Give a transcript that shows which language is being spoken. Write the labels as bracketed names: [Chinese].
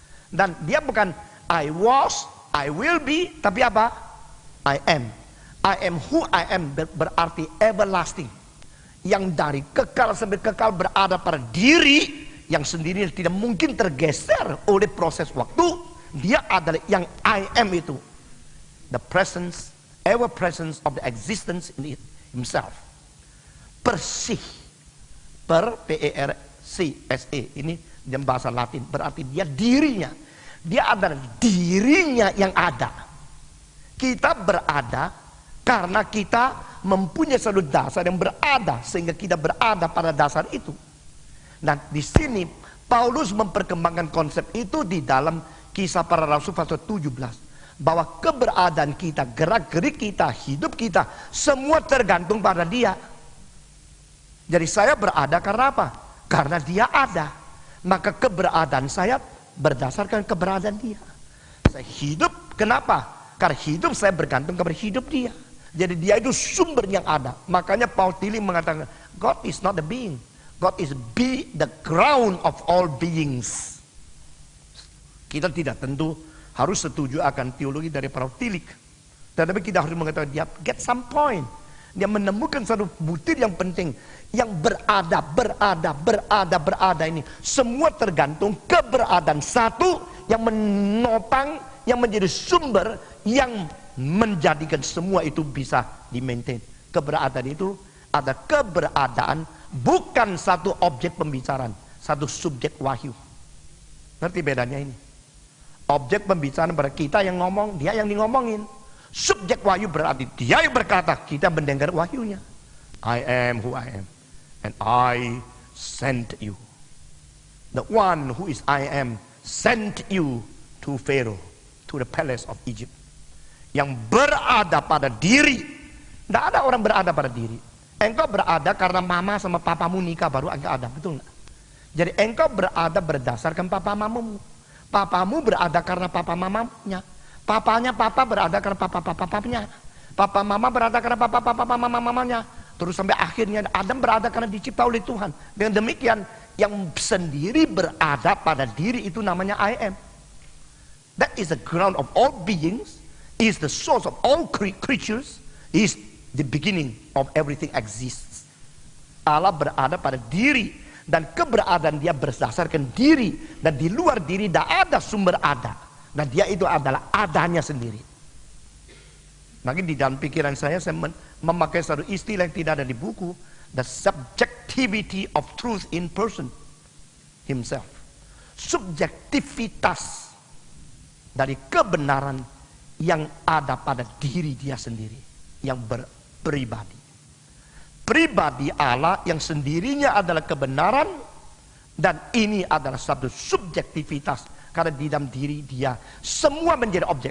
[Indonesian] Dan dia bukan [English] I was, I will be, [Indonesian] tapi apa? [English] I am. I am who I am [Indonesian] berarti everlasting. Yang dari kekal sampai kekal berada pada diri yang sendiri tidak mungkin tergeser oleh proses waktu. Dia adalah yang [English] I am [Indonesian] itu. [English] The presence, ever presence of the existence in himself. Persih. P-E-R-C-S-E. [Indonesian] Ini dalam bahasa Latin. Berarti dia dirinya. Dia adalah dirinya yang ada. Kita berada karena kita mempunyai satu dasar yang berada. Sehingga kita berada pada dasar itu. Nah di sini Paulus memperkembangkan konsep itu di dalam Kisah Para Rasul pasal 17. Bahwa keberadaan kita, gerak-gerik kita, hidup kita, semua tergantung pada dia. Jadi saya berada karena apa? Karena dia ada. Maka keberadaan saya berdasarkan keberadaan dia. Saya hidup, kenapa? Karena hidup saya bergantung kepada hidup dia. Jadi dia itu sumber yang ada. Makanya Paul Tillich mengatakan, [English] God is not the being. God is the ground of all beings. [Indonesian] Kita tidak tentu harus setuju akan teologi dari Paul Tillich. Tetapi kita harus mengatakan dia [English] get some point. [Indonesian] Dia menemukan satu butir yang penting. Yang berada ini. Semua tergantung keberadaan satu yang menopang, yang menjadi sumber, yang menjadikan semua itu bisa di-maintain. Keberadaan itu ada keberadaan bukan satu objek pembicaraan, satu subjek wahyu. Ngerti bedanya ini? Objek pembicaraan berarti kita yang ngomong, dia yang ngomongin. Subjek wahyu berarti dia yang berkata, kita mendengar wahyunya. [English] I am who I am, and I sent you. The one who is I am sent you to Pharaoh, to the palace of Egypt. [Indonesian] Yang berada pada diri. Tidak ada orang berada pada diri. Engkau berada karena mama sama papamu nikah baru engkau ada, betul nggak? Jadi engkau berada berdasarkan papa mamamu. Papamu berada karena papa mamanya. Papanya papa berada karena papa-papanya. Papa mama berada karena papa-papa mamanya. Terus sampai akhirnya Adam berada karena dicipta oleh Tuhan. Dengan demikian yang sendiri berada pada diri itu namanya [English] I am. That is the ground of all beings. Is the source of all creatures. Is the beginning of everything exists. [Indonesian] Allah berada pada diri. Dan keberadaan dia berdasarkan diri. Dan di luar diri tidak ada sumber ada. Dan dia itu adalah adanya sendiri. Maka di dalam pikiran saya memakai satu istilah yang tidak ada di buku. [English] The subjectivity of truth in person himself. [Indonesian] Subjektivitas dari kebenaran yang ada pada diri dia sendiri. Yang berpribadi. Pribadi Allah yang sendirinya adalah kebenaran. Dan ini adalah satu subjektivitas. Karena di dalam diri dia semua menjadi objek.